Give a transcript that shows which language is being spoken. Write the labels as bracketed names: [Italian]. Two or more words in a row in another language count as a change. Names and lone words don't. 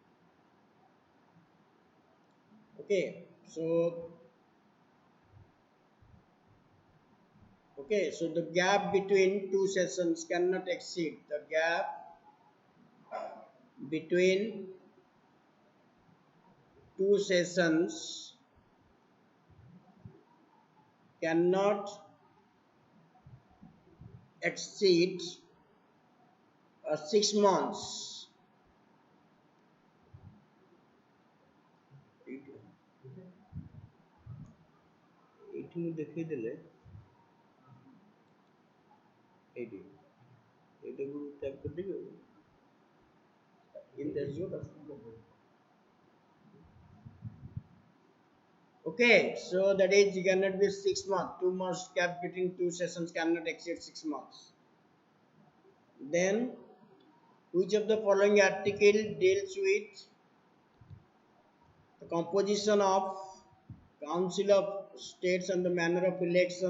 [English] Okay, so the gap between two sessions cannot exceed the gap between two sessions cannot exceed 6 months. [Odia] ଏଇଠି ମୁଁ ଦେଖେଇଦେଲେ ଏଇଠି ଏଇଟାକୁ ଟ୍ୟାପ୍ କରିଦେବି ଆଉ ଏମିତି ଆସିଯିବ ତ। [English] Okay, so that is cannot be 6 months. 2 months gap between two sessions cannot exceed 6 months. Then, which of the following article deals with the composition of Council of States and the manner of election?